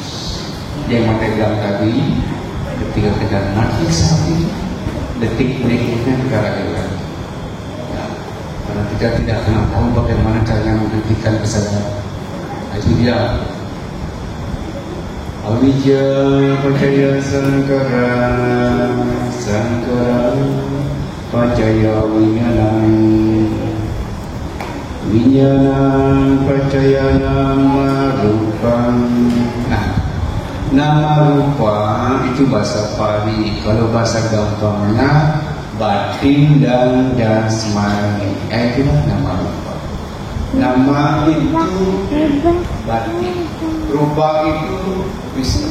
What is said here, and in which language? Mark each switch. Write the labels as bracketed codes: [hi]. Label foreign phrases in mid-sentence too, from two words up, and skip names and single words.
[id] Yang mata bilang tadi, ketika kita naik sapi, detik berikutnya kita rasakan. Ya, karena kita tidak pernah tahu bagaimana caranya menghentikan kesadaran. Itu dia. [pi] Awija pacaya sangkara, sangkara pacaya winyana, winyana pacaya nama rupa. [id] Nah, [pi] nama rupa [id] itu bahasa Pali. Kalau bahasa gampangnya batin dan jasmani. Itulah [pi] nama rupa. [id] Nama itu batin, rupa itu bisa.